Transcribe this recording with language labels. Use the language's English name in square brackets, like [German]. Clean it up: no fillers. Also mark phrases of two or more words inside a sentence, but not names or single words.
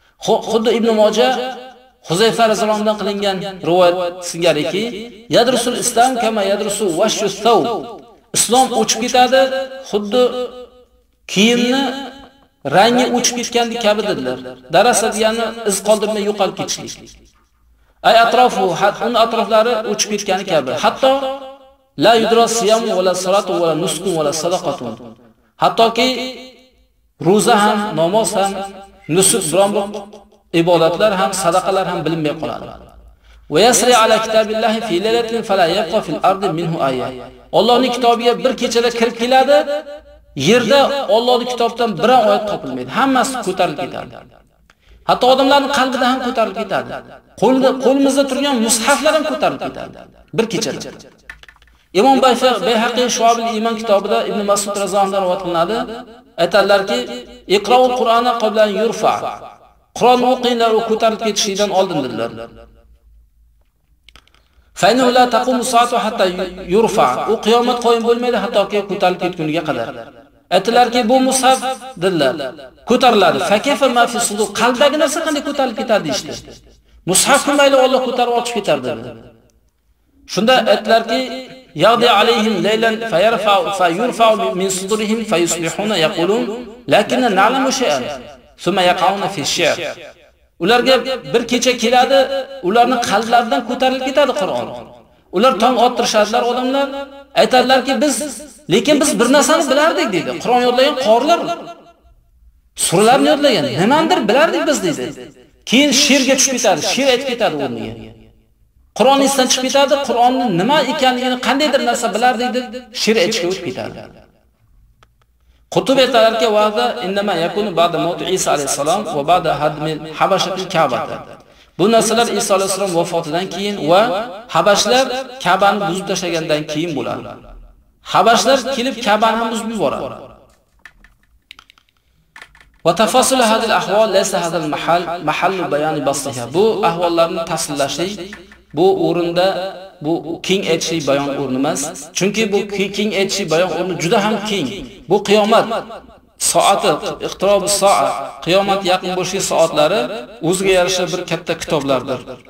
[Uzbek] Xuddi Ibn Moja Huzayfa [Arabic] رضي الله عنه [Uzbek] qilingan rivoyat singariki, [Arabic] يدرس الإسلام كما يدرس وشي الثوب. [Uzbek] Islom o'chib ketadi, xuddi kiyimni rangi o'chib ketgandek kabi dedilar. Darasa degani iz qoldirmay yo'qolib ketishlik. [Arabic] أي أطرافه, [Uzbek] uni atroflari o'chib ketgani kabi. [Arabic] حتى لا يدرى صيام ولا صلاة ولا نسك ولا صدقة. [Uzbek] Hattoki roza ham, namoz ham, nusuk biron bir ibodatlar ham, sadaqalar ham bilinmay qoladi. [Arabic] ويسرى على كتاب الله في ليلة فلا يبقى في الأرض منه آية. [Uzbek] Allohning kitobiga bir kechada kirib keladi, yerda Allohning kitobidan biror oyat topilmaydi. Hammasi ko'tarilib ketadi. Hatto odamlarning qalbida ham ko'tarilib ketadi. Qo'limizda turgan mushaflar ham ko'tarilib ketadi bir kechada. Imom Bayhaqiy Shu'abul Iymon kitobida Ibn Mas'ud [Arabic] رضي الله عنه [Uzbek] rivoyat qilinadi. Aytadilarki, [Arabic] "اقرؤوا القرآن قبل أن يرفع." [Uzbek] Qur'onni o'qinglar, u ko'tarilib ketishidan oldin dedilar. [Arabic] فإنه لا تقوم الساعة حتى يرفع. [Uzbek] U qiyomat qoyim bo'lmaydi hattoki ko'tarilib ketguniga qadar. Aytdilarki, bu mushaf dedilar. Ko'tariladi. [Arabic] فكيف ما في الصدور? [Uzbek] Qalbdagi narsa qanday ko'tarilib ketadi ishdi. Mushaf mayli Alloh ko'tarib olib ketardi dedi. Shunda aytdilarki, [Arabic] يأتي عليهم ليلا فيرفع من صدورهم فيصبحون يقولون لكنا نعلم شيئا ثم يقعون في الشعر. [Uzbek] Ularga bir kecha keladi, ularning qalblaridan ko'tarilib ketadi Qur'on. Ular tong ottirishadilar odamlar, aytadilarki lekin biz bir narsani bilardik deydi. Qur'on yodlagan qorilar suralarni yodlagan, nimadir bilardik biz deydi. Keyin she'rga tushib ketadi, she'r aytib ketadi o'rniga. Qur'on esdan chiqib ketadi, Qur'onning nima ekanligini qandaydir narsa bilardik deb she'r aytishga o'tib ketadi. Qutub aytadilarki, [Arabic] وهذا إنما يكون بعد موت عيسى عليه السلام وبعد هدم الحبشة الكعبة. [Uzbek] Bu narsalar Isa alayhisalom vafotidan keyin va habashlar Ka'bani buzib tashlagandan keyin bo'ladi. Habashlar kelib Ka'bani buzib yuboradi. [Arabic] وتفاصيل هذه الأحوال ليس هذا محل بيان بسطها. [Uzbek] Bu ahvollarni tasvirlashlik bu o'rinda bu keng aytishlik bayon o'rni emas. Chunki bu keng aytishlik bayon o'rni juda ham keng. Bu qiyomat soati, [Arabic] اقتراب الساعة, [Uzbek] qiyomat yaqin bo'lishi soatlari o'ziga yarasha bir katta kitoblardir.